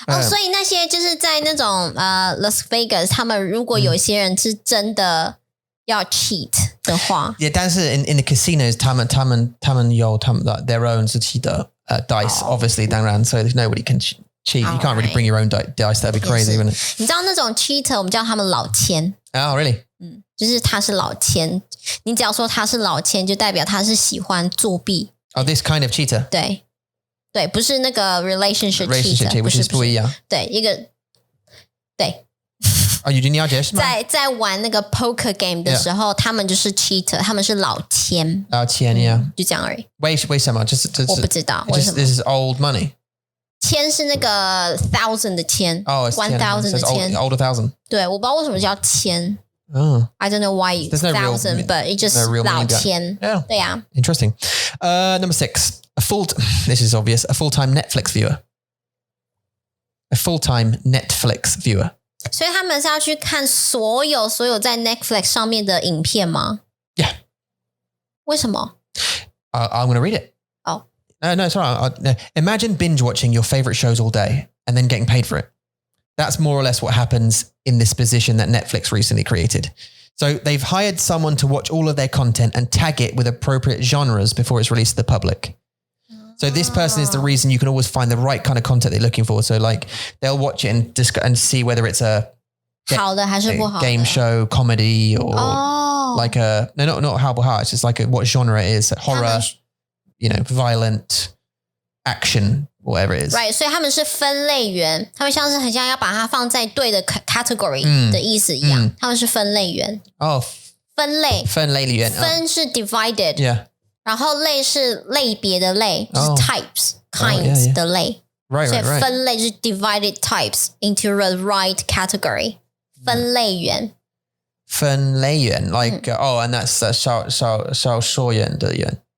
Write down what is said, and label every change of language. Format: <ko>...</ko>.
<zh>所以那些就是在那种Las Vegas， 他们如果有些人是真的要 cheat 的话</zh> <en>Yeah,</en> <zh>但是</zh> <en>in the casinos,</en> <zh>他们有</zh> <en>their own</en> <zh>自己的</zh> <en>dice, obviously,</en> <zh>当然,</zh> <en>so nobody can cheat. You can't really bring your own dice. That'd be crazy, wouldn't it?</en> <zh>你知道那种 cheater 我们叫他们老千。</zh> <en>Oh, really?</en> <zh>就是他是老千，你只要说他是老千，就代表他是喜欢作弊。</zh> <en>Oh, this kind of cheater?</en> <zh>对，不是那个</zh> <en>relationship cheater，</en> <zh>不是不一样。对，一个对。哦，你要解释吗？在玩那个 poker game 的时候，他们就是 cheater， 他们是老千。老千，yeah，就这样而已。为什么？我不知道为什么。</zh> <en>This is old money.</en> <zh>千是那个 thousand 的千，1000的千</zh> <en>，older thousand。</en> <zh>对，我不知道为什么叫千。</zh> <en>I don't know why it's thousand, but it just 老千。</en> <zh>对呀。</zh> <en>Interesting. Number 6, this is obvious, a full-time Netflix viewer. A full-time Netflix viewer.</en> <zh>所以他们是要去看所有在 Netflix 上面的影片吗？</zh> <en>Yeah.</en> <zh>为什么</zh> <en>？I'm going to read it. Oh. No, sorry. Imagine binge watching your favorite shows all day and then getting paid for it. That's more or less what happens in this position that Netflix recently created. So they've hired someone to watch all of their content and tag it with appropriate genres before it's released to the public. So this person is the reason you can always find the right kind of content they're looking for. So like they'll watch it and see whether it's a</en> <zh>好的还是不好的</zh> <en>game show, comedy, or like a not</en> <zh>好不好</zh> <en>it's just like what genre it is, horror, violent, action, whatever it is.</en> <zh>Right, 所以他们是分类员，他们像是很像要把它放在对的 category 的意思一样，他们是分类员。分类员，分是 divided，</zh> <en>yeah，</en> <zh>然后类是类别的类，就是</zh> <en>types kinds</en> <zh>的类。</zh> <en>Right,</en> <zh>所以</zh> <en>right.</en> <zh>分类就是</zh> <en>divided types into the right category。</en> <zh>分类员</zh> <en>like and that's</en> <zh>销售员的员。</zh>